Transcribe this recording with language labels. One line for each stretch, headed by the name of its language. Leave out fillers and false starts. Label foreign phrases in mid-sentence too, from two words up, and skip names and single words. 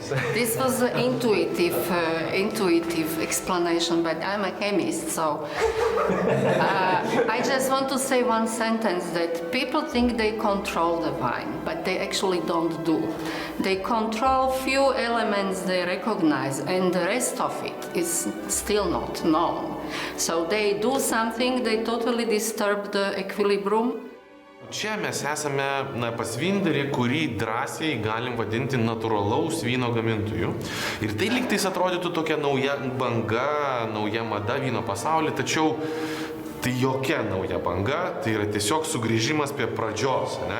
English: This was an intuitive explanation, but I'm a chemist, so I just want to say one sentence that people think they control the wine, but they actually don't do. They control few elements they recognize, and the rest of it is still not known. So they do something, they totally disturb the equilibrium.
Lithuanian: Čia mes esame pas vyndarį, kurį drąsiai galim vadinti natūralaus vyno gamintojų. Ir tai lygtais atrodytų tokia nauja banga, nauja mada vyno pasaulyje, tačiau tai jokia nauja banga, tai yra tiesiog sugrįžimas prie pradžios, ne?